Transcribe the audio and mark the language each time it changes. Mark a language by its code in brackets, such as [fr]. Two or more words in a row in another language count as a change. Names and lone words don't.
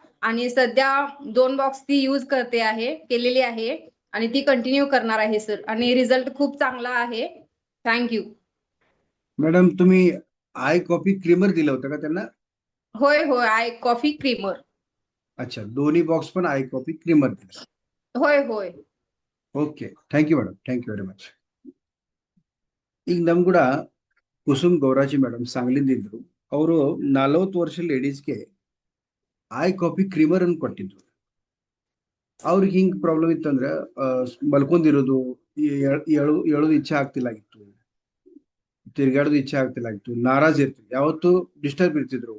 [mr] आणि सध्या 2 बॉक्स ती यूज केलेली आहे आणि ती कंटिन्यू करणार आहे सर, आणि रिझल्ट खूप चांगला आहे. थँक्यू. मॅडम तुम्ही आय कॉफी क्रीमर दिलं होतं का त्यांना? होय होय, आय कॉफी क्रीमर. अच्छा, दोन्ही बॉक्स पण आय कॉफी क्रीमर दिलं. होय होय. [en] Okay, thank you madam, thank you very much. [kn] ಈಗ ನಮ್ ಕೂಡ ಕುಸುಮ್ ಗೌರಾಜಿ ಮೇಡಮ್ ಸಾಂಗ್ಲಿಂದ ಇದ್ರು. ಅವರು 40 ವರ್ಷ ಲೇಡೀಸ್ಗೆ ಐ ಕಾಫಿ ಕ್ರೀಮರ್ ಅನ್ನು ಕೊಟ್ಟಿದ್ರು. ಅವ್ರಿಗೆ ಹಿಂಗ್ ಪ್ರಾಬ್ಲಮ್ ಇತ್ತಂದ್ರೆ ಮಲ್ಕೊಂಡಿರೋದು, ಹೇಳೋದು ಇಚ್ಛೆ ಆಗ್ತಿಲ್ಲಾಗಿತ್ತು, ತಿರ್ಗಾಡೋದು ಇಚ್ಛೆ ಆಗ್ತಿಲ್ಲಾಗಿತ್ತು, ನಾರಾಜ್ ಇರ್ತಿದ್ರು, ಯಾವತ್ತು ಡಿಸ್ಟರ್ಬ್ ಇರ್ತಿದ್ರು.